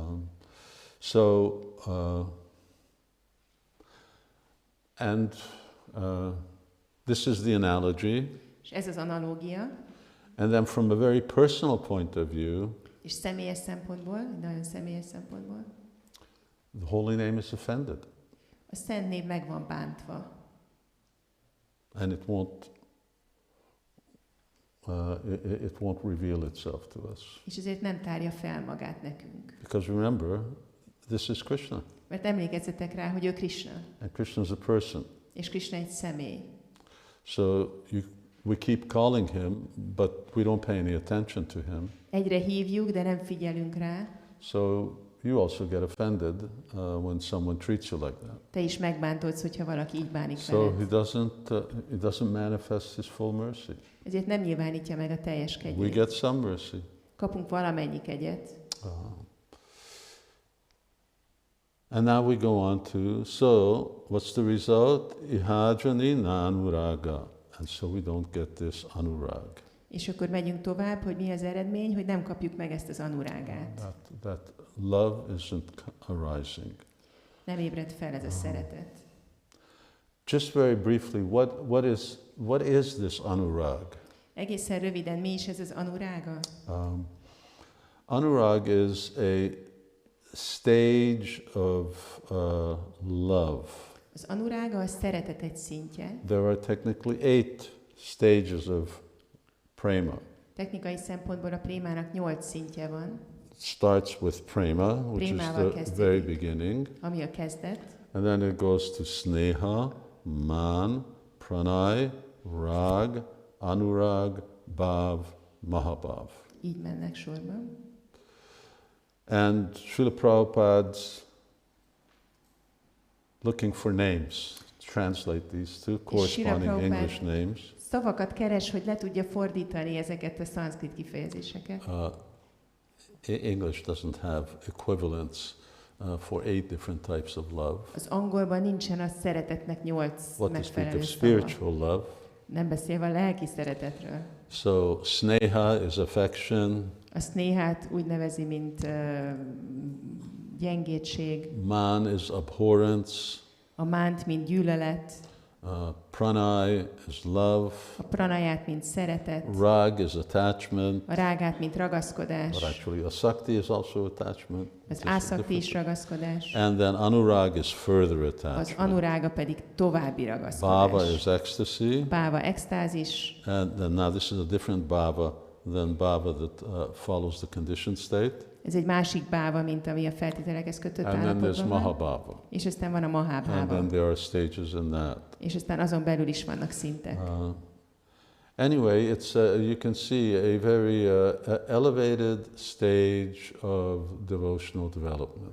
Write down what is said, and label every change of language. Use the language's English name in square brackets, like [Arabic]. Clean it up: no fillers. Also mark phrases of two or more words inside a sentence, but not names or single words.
[English] This is the analogy. [Hungarian] És ez az analógia. [English] And then from a very personal point of view, [Hungarian] És személyes szempontból, nagyon személyes szempontból, [English] the holy name is offended. [Hungarian] a szent név meg van bántva. [English] And it won't reveal itself to us. [Hungarian] És ezért nem tárja fel magát nekünk. [English] Because remember, this is Krishna. [Hungarian] Mert emlékezzetek rá, hogy ő Krishna. [English] And Krishna is a person. [Hungarian] És Krishna egy személy. [English] So we keep calling him, but we don't pay any attention to him. [Hungarian] Egyre hívjuk, de nem figyelünk rá. [English] So you also get offended when someone treats you like that. [Hungarian] Te is megbántódsz, hogyha valaki így bánik [English] So [Hungarian] veled. [English] he doesn't manifest his full mercy. [Hungarian] Ezért nem nyilvánítja meg a teljes [English] We [Hungarian] kegyét. [English] get some mercy. [Hungarian] Kapunk valamennyi kegyet. [English] And now we go on to, so what's the result? Ihajani nanuraga. And so we don't get this anurag. [Hungarian] És akkor megyünk tovább, hogy mi az eredmény, hogy nem kapjuk meg ezt az anurágát. [English] That love isn't arising. [Hungarian] Nem ébred fel ez a szeretet. [English] Just very briefly, what is this anurag? [Hungarian] Egészen röviden, mi is ez az anurága? [English] Anurag is a stage of love. [Hungarian] Az anurága a szeretet egy szintje. [English] There are technically 8 stages of prema. [Hungarian] Technikai szempontból a prémának 8 szintje van. [English] It starts with prema, which is the very beginning. [Hungarian] Ami a kezdet. [English] And then it goes to [Sanskrit] sneha, man, pranay, rag, anurag, bhav, mahabhav. [Hungarian] Így mennek sorban. [English] And Srila Prabhupada's looking for names to translate these two corresponding English names. [Hungarian] Szavakat keres, hogy le tudja fordítani ezeket a szanszkrit kifejezéseket. [English] English doesn't have equivalents for 8 different types of love. [Hungarian] Az angolban nincsen a szeretetnek 8 [English] What to speak [Hungarian] megfelelő [English] of [Hungarian] szava. [English] spiritual love. [Hungarian] Nem beszélve a lelki szeretetről. [English] So sneha is affection. [Hungarian] A snéhát úgy nevezi, mint gyengétség. [English] Man is abhorrence. [Hungarian] A mánt, mint gyűlölet. [English] Pranay is love. [Hungarian] A pranayát, mint szeretet. [English] Rag is attachment. [Hungarian] A rágát, mint ragaszkodás. [English] But actually asakti is also attachment. [Hungarian] Az ásakti is ragaszkodás. [English] And then anurag is further attachment. [Hungarian] Az anurága pedig további ragaszkodás. [English] Bhava is ecstasy. [Hungarian] Bhava extázis. [English] And then now this is a different bhava than bhava that follows the conditioned state. [Hungarian] Ez egy másik báva, mint ami a feltételekhez kötött [English] And then there's [Hungarian] állapotban van. [English] mahabhava. [Hungarian] És aztán van a [English] And [Hungarian] mahabhava. [English] then there are stages in that. [Hungarian] És aztán azon belül is vannak szintek. [English] Anyway, it's you can see a very elevated stage of devotional development.